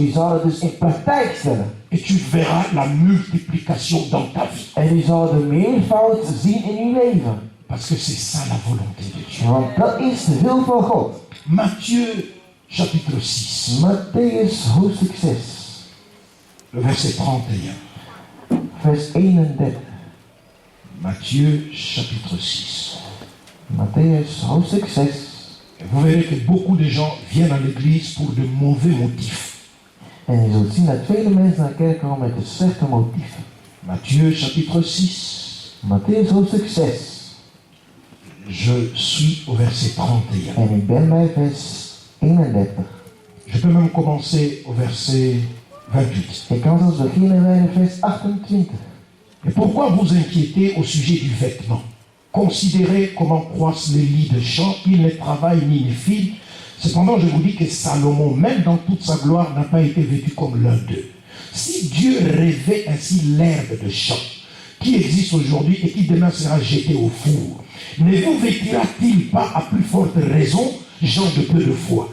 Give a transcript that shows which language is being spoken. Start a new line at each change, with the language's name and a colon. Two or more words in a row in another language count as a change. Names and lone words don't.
Dutch: U zal het dus in praktijk stellen.
French: Et tu verras la multiplication dans ta vie.
Dutch: En u zal de meervoud zien in uw leven.
French: Parce que c'est ça la volonté de Dieu.
Dutch: Want dat is de wil van God.
French: Matthieu chapitre 6,
Dutch: Matthäus hoofdstuk 6,
French: le verset 31.
Dutch: vers 31.
French: Matthieu chapitre 6.
Dutch: Matthäus hoofdstuk 6.
French: Et vous verrez que beaucoup de gens viennent à l'église pour de mauvais motifs.
Dutch: En je zult zien dat vele mensen naar de kerk komen met de slechte motieven.
French: Matthieu chapitre 6.
Dutch: Matthäus hoofdstuk 6.
French: Je suis au verset 31.
Dutch: En ik ben bij vers 31.
French: Je peux même commencer au verset 28.
Dutch: Ik kan zelfs beginnen bij vers 28.
French: Et pourquoi vous inquiétez au sujet du vêtement? Considérez comment croissent les lits de champs, ils ne travaillent ni ne filent. Cependant, je vous dis que Salomon, même dans toute sa gloire, n'a pas été vêtu comme l'un d'eux. Si Dieu rêvait ainsi l'herbe de champ, qui existe aujourd'hui et qui demain sera jetée au four, ne vous vêtira-t-il pas à plus forte raison, gens de peu de foi?